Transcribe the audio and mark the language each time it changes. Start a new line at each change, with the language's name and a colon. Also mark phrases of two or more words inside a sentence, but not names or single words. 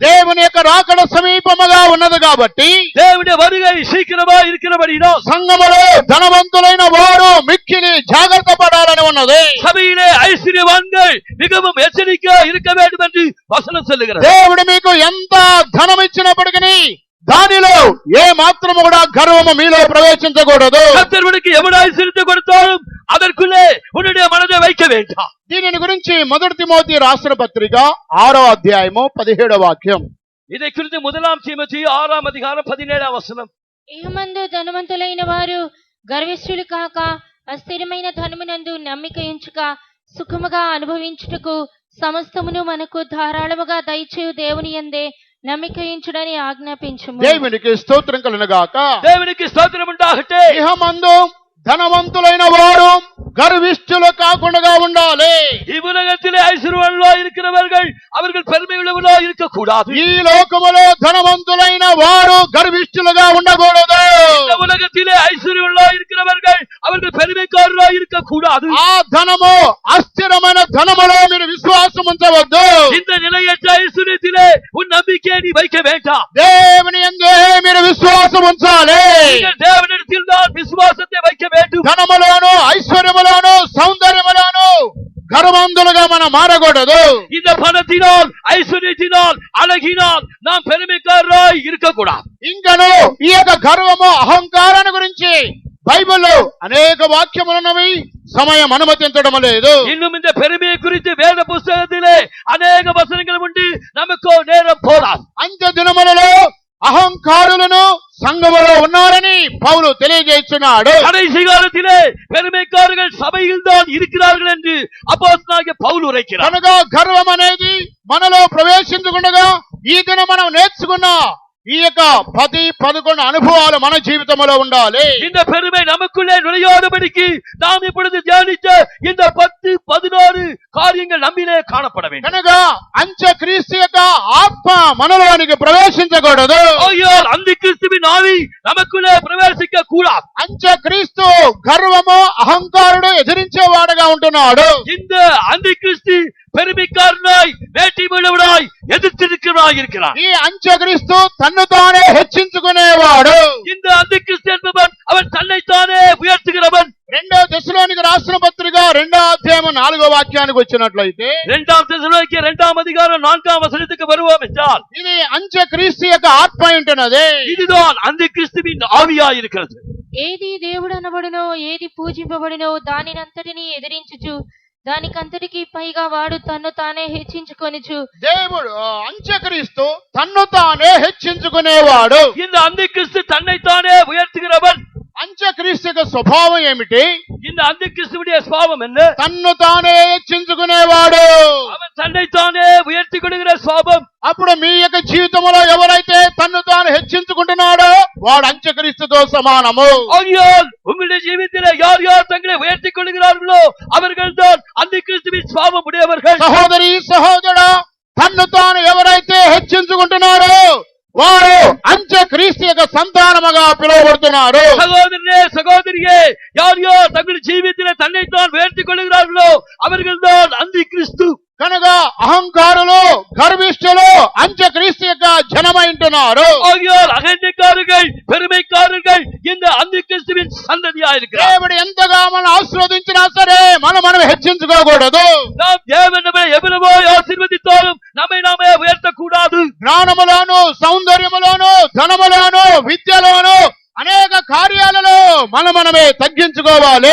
Telugu: దేవుని యొక్క రాకడ సమీపముగా ఉన్నది కాబట్టి
Tamil: தேவனுடைய வருகை சீக்கிரமா இருக்கிறபடினால்
Telugu: సంఘములో ధనవంతులైన వారు మిక్కిలి జాగ్రత్త పడాలని ఉన్నది.
Tamil: சபையிலே ஐஸ்வர்யவான்கள் மிகவும் எச்சரிக்கையா இருக்க வேண்டும் என்று வசனம் சொல்லுகிறது.
Telugu: దేవుడు మీకు ఎంత ధనం ఇచ్చినప్పటికీ దానిలో ఏ మాత్రము కూడా గర్వము మీలో ప్రవేశించకూడదు.
Tamil: கர்த்தருக்கு எவ்வளவு ஐஸ்வர்யத்தை கொடுத்தாலும் அதற்குள்ளே உன்னுடைய மனதை வைக்க வேண்டாம்.
Telugu: దీనిని గురించి మొదటి తిమోతి రాసిన పత్రిక 6వ అధ్యాయము 17వ వాక్యం.
Tamil: இதை குறித்து 1 தீமோத்தேயு 6ஆம் அதிகாரம் 17ஆம் வசனம்.
Telugu: ఇహమందు ధనవంతులైన వారు గర్విష్ఠులు కాక అస్థిరమైన ధనమునందు నమ్మిక ఉంచుక సుఖముగా అనుభవించుటకు సమస్తమును మనకు ధారాళముగా దయచేయు దేవుని యందే నమ్మిక ఉంచుడని ఆజ్ఞాపించుము. దేవునికి స్తోత్రం కలుగును గాక.
Tamil: தேவனுக்கு ஸ்தோத்திரம் உண்டாகட்ടെ.
Telugu: ఇహమందు ధనవంతులైన వారు గర్విష్ఠులు కాకుండా ఉండాలి.
Tamil: இவ்வுலகத்திலே ஐஸ்வர்யவான்களா இருக்கிறவர்கள் அவர்கள் பெருமை உள்ளவர்களா இருக்கக்கூடாது.
Telugu: ఈ లోకములో ధనవంతులైన వారు గర్విష్ఠులుగా ఉండకూడదు.
Tamil: இந்த உலகத்திலே ஐஸ்வர்யவான்களா இருக்கிறவர்கள் அவர்கள் பெருமைக்காரர்களா இருக்கக்கூடாது.
Telugu: ఆ ధనము అస్థిరమైన ధనములో మీరు విశ్వాసం ఉంచవద్దు.
Tamil: இந்த நிலையற்ற ஐஸ்வர்யத்திலே உன் நம்பிக்கையை நீ வைக்க வேண்டாம்.
Telugu: దేవుని యందే మీరు విశ్వాసం ఉంచాలి.
Tamil: நீங்கள் தேவனிடத்தில் தான் விசுவாசத்தை வைக்க வேண்டும்.
Telugu: ధనములోను ఐశ్వర్యములోను సౌందర్యములోను గర్వంతులుగా మనం మారకూడదు.
Tamil: இந்த பணத்தினால் ஐஸ்வர்யத்தினால் அழகினால் நாம் பெருமைக்காரராய் இருக்கக்கூடாது.
Telugu: ఇంకను ఈ యొక్క గర్వము అహంకారాన్ని గురించి బైబిల్లో అనేక వాక్యములున్నవి, సమయం అనుమతించడం లేదు.
Tamil: இன்னும் இந்த பெருமையை குறித்து வேத புஸ்தகத்திலே அநேக வசனங்கள் உண்டு, நமக்கோ நேரம் போதாது.
Telugu: అంత్య దినములలో అహంకారులను సంఘములో ఉన్నారని పౌలు తెలియజేస్తున్నాడు.
Tamil: கடைசி காலத்திலே பெருமைக்காரர்கள் சபையில் தான் இருக்கிறார்கள் என்று அப்போஸ்தலனாகிய பவுல் உரைக்கிறார்.
Telugu: కనుక గర్వం అనేది మనలో ప్రవేశించకుండా ఈ దినం మనం నేర్చుకున్న ఈ యొక్క 10-11 అనుభవాలు మన జీవితంలో ఉండాలి.
Tamil: இந்த பெருமை நமக்குள்ளே நுழையாதபடிக்கு நாம் இப்பொழுது தியானித்த இந்த 10-16 காரியங்கள் நம்மிலே காணப்பட வேண்டும்.
Telugu: కనుక అంత్యక్రీస్తు యొక్క ఆత్మ మనలోనికి ప్రవేశించకూడదు.
Tamil: ஆகையால் அந்த கிறிஸ்துவின் ஆவி நமக்குள்ளே பிரவேசிக்க கூடாது.
Telugu: అంత్యక్రీస్తు గర్వము అహంకారుడు ఎదిరించేవాడుగా ఉంటున్నాడు.
Tamil: இந்த அந்த கிறிஸ்து பெருமைக்காரனாய் வேட்டி உள்ளவனாய் எதிர்த்திருக்கிறவனாய் இருக்கிறார்.
Telugu: ఈ అంత్యక్రీస్తు తన్ను తానే హెచ్చించుకునేవాడు.
Tamil: இந்த அந்த கிறிஸ்து என்பவன் அவன் தன்னைத்தானே உயர்த்துகிறவன்.
Telugu: 2 దశలోనికి రాసిన పత్రిక 2వ అధ్యాయం 4వ వాక్యానికి వచ్చినట్లయితే
Tamil: 2 தெசலோனிக்கேயர் 2 அதிகாரம் 4 வசனத்துக்கு வருவோம் என்றால்
Telugu: ఇది అంత్యక్రీస్తు యొక్క ఆత్మ ఉంటున్నది.
Tamil: இதுதான் அந்த கிறிஸ்துவின் ஆவியாய் இருக்கிறது.
Telugu: ఏది దేవుడు అనబడినో ఏది పూజింపబడినో దానినంతటిని ఎదిరించుచు దానికంతటికి పైగా వాడు తన్ను తానే హెచ్చించుకొనుచు. దేవుడు అంత్యక్రీస్తు తన్ను తానే హెచ్చించుకునేవాడు.
Tamil: இந்த அந்த கிறிஸ்து தன்னைத்தானே உயர்த்துகிறவன்.
Telugu: అంత్యక్రీస్తు యొక్క స్వభావం ఏమిటి?
Tamil: இந்த அந்த கிறிஸ்துவுடைய சுபாவம் என்ன?
Telugu: తన్ను తానే హెచ్చించుకునేవాడు.
Tamil: அவன் தன்னைத்தானே உயர்த்திக் கொள்கிற சுபாவம்.
Telugu: అప్పుడు మీ యొక్క జీవితంలో ఎవరైతే తన్ను తాను హెచ్చించుకుంటున్నాడో వాడు అంత్యక్రీస్తుతో సమానము.
Tamil: ஆகையால் உங்களுடைய ஜீவிதத்திலே யார் யார் தங்களை உயர்த்திக் கொள்கிறார்களோ அவர்கள் தான் அந்த கிறிஸ்துவின் சுபாவம் உடையவர்கள்.
Telugu: సహోదరి సహోదరుడా, తన్ను తాను ఎవరైతే హెచ్చించుకుంటున్నారో వారు అంత్యక్రీస్తు యొక్క సంతానముగా పిలువబడుతున్నారు.
Tamil: சகோதரனே சகோதரியே, யார் யார் தங்கள் ஜீவிதத்திலே தன்னைத்தான் உயர்த்திக் கொள்கிறார்களோ அவர்கள் தான் அந்த கிறிஸ்து.
Telugu: కనుక అహంకారులు గర్విష్ఠులు అంత్యక్రీస్తు యొక్క జనమైంటున్నారు.
Tamil: ஆகையால் அகந்தைக்காரர்கள் பெருமைக்காரர்கள் இந்த அந்த கிறிஸ்துவின் சந்ததியா இருக்கிறார்.
Telugu: దేవుడు ఎంతగా మనం ఆశీర్వదించినా సరే మనం హెచ్చించుకోకూడదు.
Tamil: நாம் தேவன் நம்மை எவ்வளவோ ஆசீர்வதித்தாலும் நம்மை நாமே உயர்த்தக்கூடாது.
Telugu: జ్ఞానములోను సౌందర్యములోను ధనములోను విద్యలోను అనేక కార్యాలలో మనమే తగ్గించుకోవాలి.